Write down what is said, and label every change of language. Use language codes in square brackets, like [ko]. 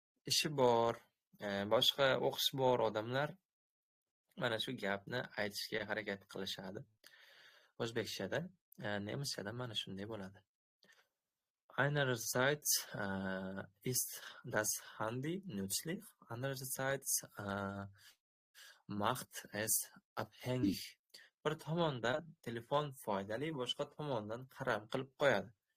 [uz] Ishi bor, boshqa o'qishi bor odamlar mana shu gapni aytishga harakat qilishadi. O'zbekchada, nemischada mana shunday bo'ladi. [de] Einerseits ist das Handy nützlich, andererseits macht es abhängig. [uz] Bir tomondan telefon foydali, boshqa tomondan qaram qilib qo'yadi.